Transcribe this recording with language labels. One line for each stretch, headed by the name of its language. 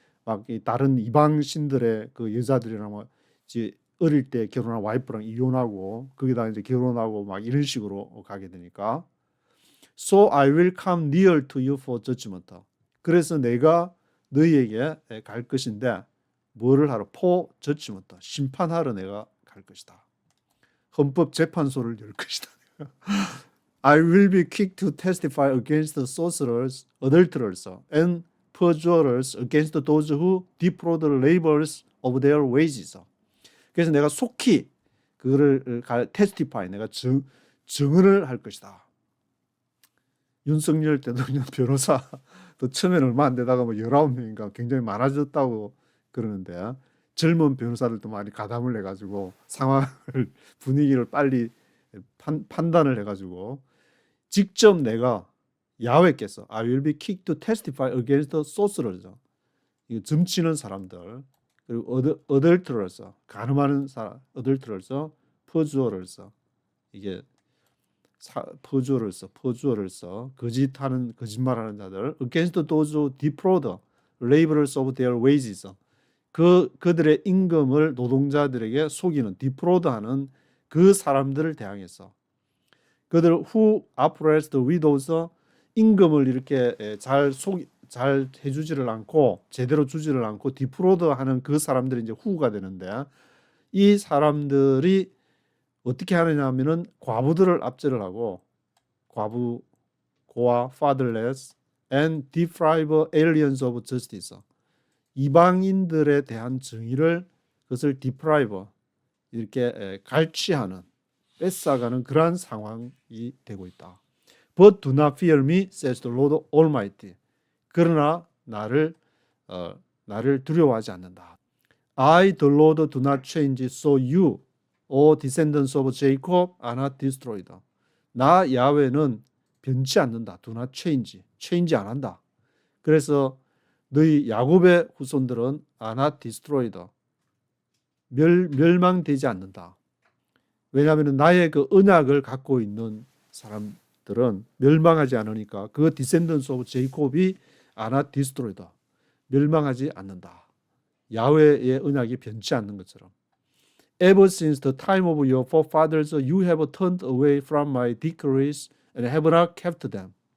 Korean: 막 이 다른 이방 신들의 그 여자들이랑 뭐 이제 어릴 때 결혼한 와이프랑 이혼하고 거기다 이제 결혼하고 막 이런 식으로 가게 되니까
English: So I will come near to you for judgment.
Korean: 그래서 내가 너희에게 갈 것인데 뭐를 하러?
English: For judgment.
Korean: 심판하러 내가 갈 것이다. 헌법재판소를 열 것이다.
English: I will be quick to testify against the sorcerers, adulterers, and perjurers, against those who defraud the laborers of their wages.
Korean: 그래서 내가 속히 그거를 testify, 내가 증언을 할 것이다. 윤석열 대통령 변호사 또 처음에는 얼마 안 되다가 뭐 19명인가 굉장히 많아졌다고 그러는데 젊은 변호사들도 많이 가담을 해가지고 상황을 분위기를 빨리 판단을 해가지고 직접 내가 야훼께서
English: I will be quick to testify against the sorcerers.
Korean: 이거 점치는 사람들 그리고
English: adulterers
Korean: 간음하는 사람
English: adulterers, perjurers
Korean: 이게
English: perjurers
Korean: 거짓하는 거짓말하는 자들
English: against those who defraud laborers of their wages.
Korean: 그들의 임금을 노동자들에게 속이는 defraud하는 그 사람들을 대항해서 그들
English: who oppress the widows
Korean: 임금을 이렇게 잘 해주지를 않고 제대로 주지를 않고 디프로드하는 그 사람들이 이제 후가 되는데 이 사람들이 어떻게 하느냐면은 과부들을 압제를 하고 과부, 고아,
English: fatherless and deprive aliens of justice.
Korean: 이방인들에 대한 정의를 그것을 deprive 이렇게 갈취하는 뺏어가는 그러한 상황이 되고 있다.
English: But do not fear me, says the Lord Almighty.
Korean: 그러나 나를 두려워하지 않는다.
English: I, the Lord, do not change, so you, O descendants of Jacob, are not destroyed.
Korean: 나 야훼는 변치 않는다.
English: Do not change, change
Korean: 안 한다. 그래서 너희 야곱의 후손들은
English: are not destroyed.
Korean: 멸망되지 않는다. 왜냐하면 나의 그 언약을 갖고 있는 사람들은 멸망하지 않으니까 그
English: descendants of Jacob
Korean: 이
English: are not destroyed.
Korean: 멸망하지 않는다. 야훼의 언약이 변치 않는 것처럼.
English: Ever since the time of your forefathers, you have turned away from my decrees and have not kept them.